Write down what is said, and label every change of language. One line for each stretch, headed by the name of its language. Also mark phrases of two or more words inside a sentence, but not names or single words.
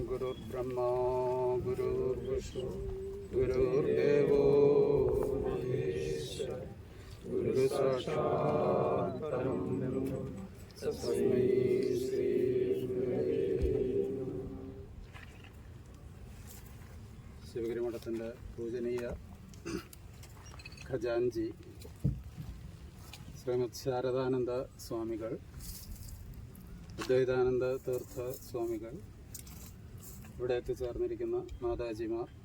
Sanskrit: गुरुर्ब्रह्मा गुरुर्विष्णु गुरुर्देवो महेश्वर गुरु साक्षात् परब्रह्म तस्मै श्री गुरवे नमः.
Malayalam: ശിവഗിരി മഠത്തിൻ്റെ പൂജനീയ ഖജാൻജി ശ്രീമദ് ശാരദാനന്ദ സ്വാമികൾ, അദ്വൈതാനന്ദ തീർത്ഥ സ്വാമികൾ, ഇവിടെ എത്തിച്ചേർന്നിരിക്കുന്ന മാതാജിമാർ,